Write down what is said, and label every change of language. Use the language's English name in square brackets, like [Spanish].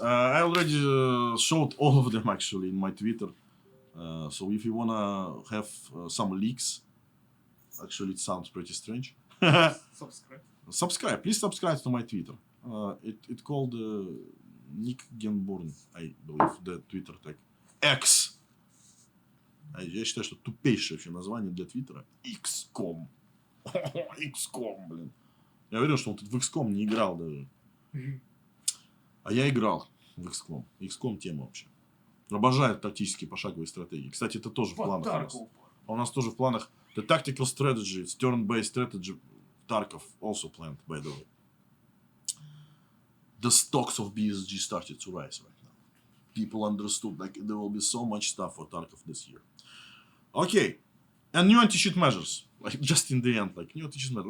[English] I already showed all of them actually in my Twitter. So if you wanna have some leaks, actually it sounds pretty strange. Subscribe. Please subscribe to my Twitter. It called Nick Genborn, I believe, the Twitter tag. X. [Russian] Я считаю, что тупейшее вообще название для Твиттера. XCOM. XCOM, блин. Я уверен, что он тут в XCOM не играл даже. А я играл в XCOM. XCOM тема вообще. Обожаю тактические пошаговые стратегии. Кстати, это тоже в планах у нас. У нас тоже в планах. [English] The tactical strategy, it's turn-based strategy. Tarkov also planned, by the way. The stocks of BSG started to rise right now. People understood like there will be so much stuff for Tarkov this year. Okay, and new anti-cheat measures. Like just in the end, like new anti-cheat measures.